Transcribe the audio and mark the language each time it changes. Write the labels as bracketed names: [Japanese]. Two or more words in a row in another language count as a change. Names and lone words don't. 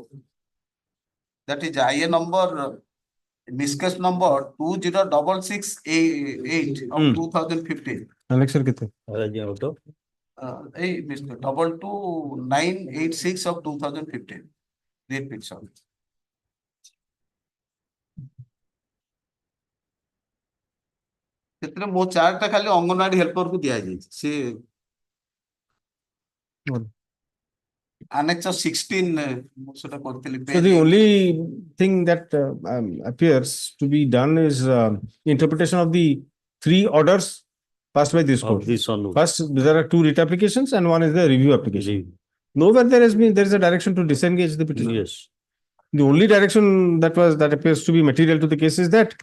[English] That is IA number, discuss number 20668 of 2015. [Hindi] Annexure कितने? [English] Mr. 22986 of 2015. Read picture. [Odia] ସେଥିରେ ମୋ ଚାର୍ଟଟା ଖାଲି ଅଙ୍ଗନବାଡି ହେଲ୍ପର କୁ ଦିଆ ଯାଇଛି ସେ Annexure 16 ସେଟା କରିଥିଲି. [English] So the only thing that appears to be done is interpretation of the 3 orders passed by this of court. this onward. First, there are two writ applications and one is the review application. Nowhere there is a direction to disengage the petition. Yes, The only direction that appears to be material to the case is that